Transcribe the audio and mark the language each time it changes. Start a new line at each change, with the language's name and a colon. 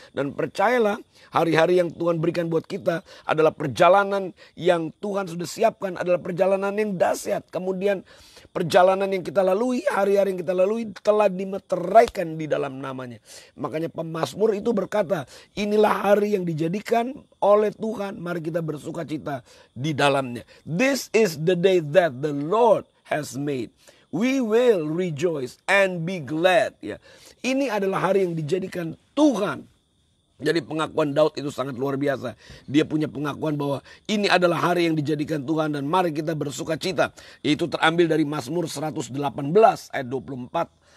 Indonesian: Dan percayalah, hari-hari yang Tuhan berikan buat kita adalah perjalanan yang Tuhan sudah siapkan, adalah perjalanan yang dahsyat. Kemudian perjalanan yang kita lalui, hari-hari yang kita lalui telah dimeteraikan di dalam namanya. Makanya pemazmur itu berkata, inilah hari yang dijadikan oleh Tuhan, mari kita bersuka cita di dalamnya.
English: This is the day that the Lord has made. We will rejoice and be glad.
Indonesian: Ya, ini adalah hari yang dijadikan Tuhan. Jadi pengakuan Daud itu sangat luar biasa. Dia punya pengakuan bahwa ini adalah hari yang dijadikan Tuhan dan mari kita bersuka cita. Itu terambil dari Mazmur 118 ayat 24.